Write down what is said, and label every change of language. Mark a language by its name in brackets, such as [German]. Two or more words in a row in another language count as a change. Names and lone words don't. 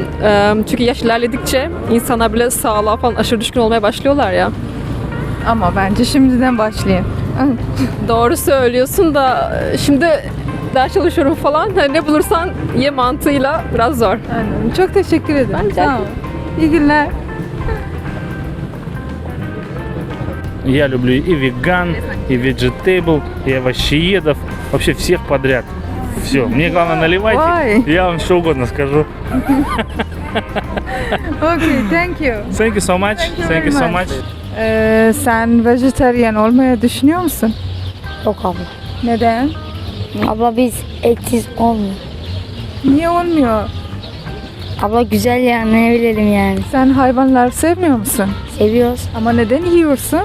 [Turkish] Çünkü yaş ilerledikçe insanlar bile sağlığa falan aşırı düşkün olmaya başlıyorlar ya. Ama bence şimdiden başlayın. Doğru söylüyorsun da şimdi ders çalışıyorum falan. Hani ne bulursan ye mantığıyla biraz zor. Aynen. Çok teşekkür ederim. Ben de. Sağ olun. İyi günler. [Russian] Я люблю и веган, и vegetable, и овощеедов, вообще всех подряд. Все, мне главное наливайте, Ой. я вам что угодно скажу. [English] Okay, thank you. Thank you so much. Thank you so much. [Turkish] Sen vejetaryen olmayı düşünüyor musun? Yok abla. Neden? Abla biz etsiz olmuyor. Niye olmuyor? Abla güzel yani, ne bilelim yani. Sen hayvanları sevmiyor musun? Seviyoruz. Ama neden yiyorsun?